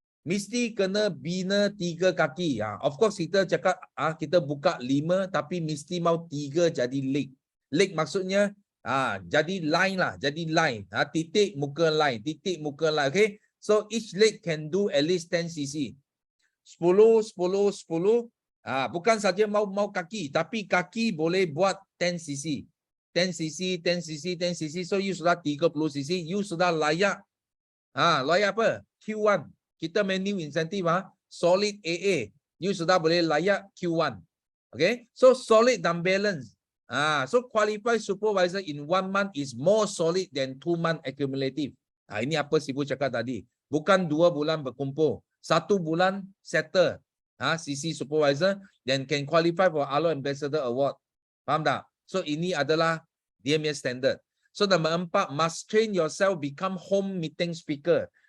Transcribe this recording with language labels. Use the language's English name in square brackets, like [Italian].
[Malay] Mesti kena bina 3 kaki. [English] Of course [Malay] kita cakap kita buka 5 tapi mesti mau 3 jadi leg. Leg maksudnya jadi line lah, jadi line. Titik muka line, titik muka line. Okay. [English] So each leg can do at least 10 cc. 10, 10, 10. [Malay] Bukan saja mau kaki, tapi kaki boleh buat 10 cc. 10 cc, 10 cc, 10 cc. So you sudah 30 cc, you sudah layak. Layak apa? Q1. Kita menu insentif solid AA. You sudah boleh layak Q1. Okay? So solid dan balance. [English] So qualified supervisor in 1 month is more solid than 2 month accumulative. [Malay] Ini apa Sibu cakap tadi. Bukan 2 bulan berkumpul. 1 bulan settle. [English] CC supervisor then can qualify for Alo Ambassador Award. [Malay] Faham tak? So ini adalah dia punya standard. [English] So nombor 4, must train yourself become home meeting speaker.